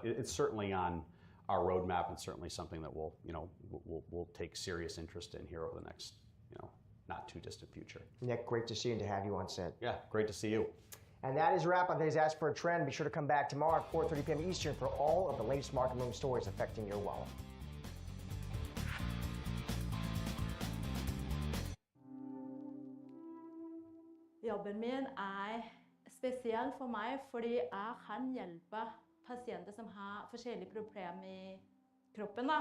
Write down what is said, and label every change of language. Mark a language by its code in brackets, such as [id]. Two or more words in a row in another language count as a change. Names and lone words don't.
[en] But it's certainly on our roadmap and certainly something that we'll take serious interest in here over the next, not too distant future. Nick, great to see you and to have you on set. Yeah, great to see you. And that is a wrap on today's Ask for a Trend. Be sure to come back tomorrow at 4:30 p.m. Eastern for all of the latest market moving stories affecting your wallet. [no] Jobben min spesiell for meg fordi jeg kan hjelpe pasienter som har forskjellige problemer i kroppen, da.